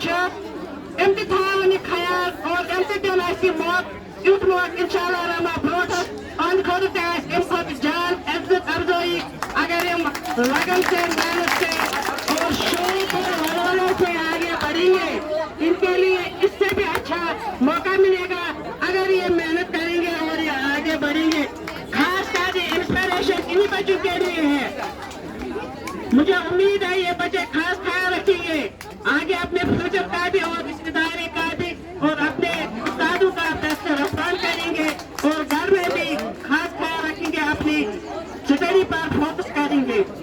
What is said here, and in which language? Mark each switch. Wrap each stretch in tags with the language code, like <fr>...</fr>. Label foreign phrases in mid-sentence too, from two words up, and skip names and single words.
<ks>چھِ أمۍ تہِ تھاوَن یہِ خیال اور أمۍ تہِ دِن اَسہِ یہِ موقعہٕ یُتھ موقعہٕ اِنشاءاللہ رحمان برونٛٹھس أہنٛدِ خٲطرٕ تہِ آسہِ اَمہِ کھۄتہٕ جان عزت افضٲیی</ks> <ur>اگر یِم لگن سے محنت سے اور شوق اور حوالوں سے آگے بڑھیں گے ان کے لیے اس سے بھی اچھا موقع ملے گا اگر یہ محنت کریں گے اور یہ آگے بڑھیں گے خاص کر یہ انسپریشن انہی بچوں کے لیے ہے مجھے امید ہے یہ بچے خاص خیال رکھیں گے آگے اپنے فیوچر کا بھی اور رشتے داری کا بھی اور اپنے استادوں کا بہتر رفتار کریں گے اور گھر میں بھی خاص خیال رکھیں گے اپنی اسٹڈی پر فوکس کریں گے</ur>